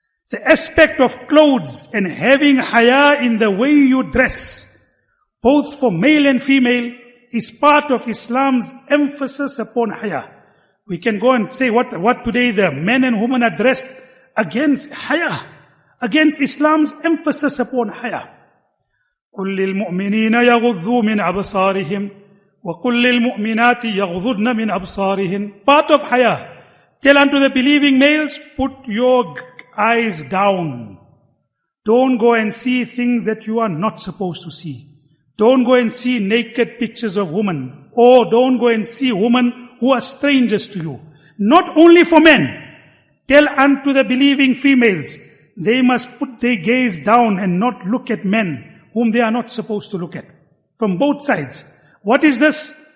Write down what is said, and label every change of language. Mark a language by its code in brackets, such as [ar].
[en] The aspect of clothes and having haya in the way you dress, both for male and female, is part of Islam's emphasis upon haya. We can go and say what today the men and women are dressed against haya, against Islam's emphasis upon haya. [ar] قل للمؤمنين يغضوا من أبصارهم وقل للمؤمنات يغضضن من أبصارهن. [en] Part of haya. Tell unto the believing males, put your eyes down. Don't go and see things that you are not supposed to see. Don't go and see naked pictures of women. Or don't go and see women who are strangers to you. Not only for men. Tell unto the believing females, they must put their gaze down and not look at men whom they are not supposed to look at. From both sides. What is this?